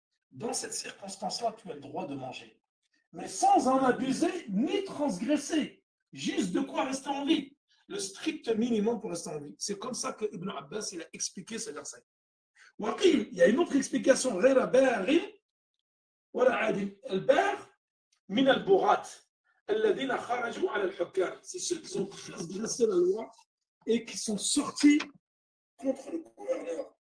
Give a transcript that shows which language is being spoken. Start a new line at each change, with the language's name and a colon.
French: Dans cette circonstance-là, tu as le droit de manger. Mais sans en abuser ni transgresser. Juste de quoi rester en vie. Le strict minimum pour rester en vie. C'est comme ça que Ibn Abbas il a expliqué ce verset. Il y a une autre explication.
Arabic: ولا عادل الباغ من البغاة الذين خرجوا على الحكام.
French: C'est ceux qui ont transgressé la loi et qui sont sortis contre le gouverneur.